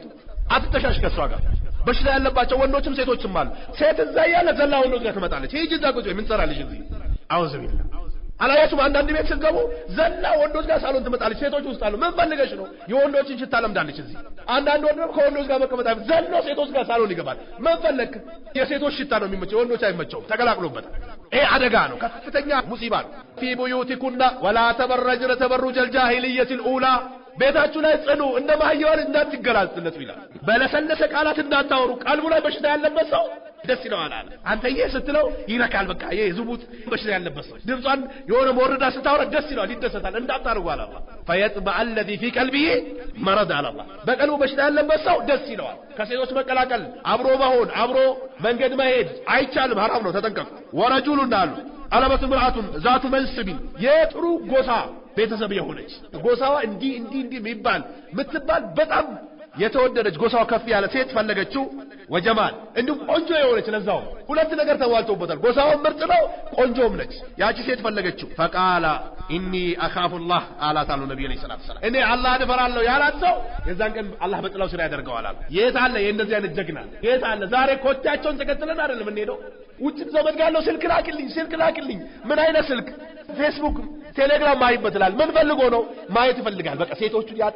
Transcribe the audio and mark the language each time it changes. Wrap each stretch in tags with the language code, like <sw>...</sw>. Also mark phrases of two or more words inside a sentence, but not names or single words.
<am>አትተሻሽ ከሷ ጋር በሽታ ያለባቸው ወንዶችም ሴቶችም አሉ ሴት እዛ ያለ ዘላ ወንዶች ጋር ትመጣለች ይሄ ጅዛ ቁጭ ምን ሰራልሽ እዚህ አውዝ ቢል አላያችሁም አንዳንድ ቤት ስትገቡ ዘላ ወንዶች ጋር ሳሎን ትመጣለች ሴቶች ውስጥ አሉ ምን ፈልገሽ ነው የወንዶችን ሽታ ለምዳለች እዚህ አንዳንድ ወንዶች ከወንዶች ጋር መቀመጥ ዘሎ ሴቶች ጋር ሳሎን ይገባል ምን ፈለክ የሴቶች ሽታ ነው የሚመቸው ወንዶች አይመቸውም ተቀላቅሎበታል ይሄ አደጋ ነው ከፍተኛ ሙሲባ ነው</am> <ar>في بيوتكن ولا تبرجن تبرج الجاهليه الاولى</ar> <am>ቤታችሁ ላይ ጽኑ እንደ ማህየዋን እንዳትገላጽለት ይላል በለሰለሰ ቃላት እንዳታወሩ ቀልቡ ላይ በሽታ ያለበት ሰው ደስ ይለዋል አንተ ስትለው ይረካል በቃ የዝሙት በሽታ ያለበት ሰው ድምጿን የሆነ ወርዳ ስታወራ ደስ ይለዋል ይደሰታል እንዳታርጉ አለ አላህ</am> <ar>فيطبع الذي في قلبه مرض على الله</ar> <am>በቀልቡ በሽታ ያለበት ሰው ደስ ይለዋል ከሴቶች መቀላቀል አብሮ መሆን አብሮ መንገድ መሄድ አይቻልም حرام ነው ተጠንቀቁ ورجل እንዳሉ አለበት</am> <ar>امرأة ذات منصب</ar> <am>የጥሩ ጎሳ ቤተሰብ የሆነች ጎሳዋ እንዲ የሚባል ምትባል በጣም የተወደደች ጎሳው ከፍ ያለ ሴት ፈለገችው ወጀማል እንዲሁም ቆንጆ የሆነች ለዛው ሁለት ነገር ተዋልቶበታል ጎሳው ምርጥ ነው ቆንጆም ነች ያቺ ሴት ፈለገችው</am> <ar>فقال اني اخاف الله</ar> <am>አላታሉ ነብዩ</am> <ar>صلى الله عليه وسلم</ar> <am>እኔ አላህን እፈራለሁ ያላቸው የዛን ቀን አላህ በጥላው ስራ ያደርገዋል የት አለ የእንደዚህ አይነት ጀግና የት አለ ዛሬ ኮቻቸውን ተከትለን አይደለም እንሄደው ውጭ ዘመድ ጋር ነው ስልክ ላክልኝ ምን አይነት ስልክ ፌስቡክ ቴሌግራም ማይበትላል ምን ፈልጎ ነው ማየት ይፈልጋል በቃ ሴቶቹ</am>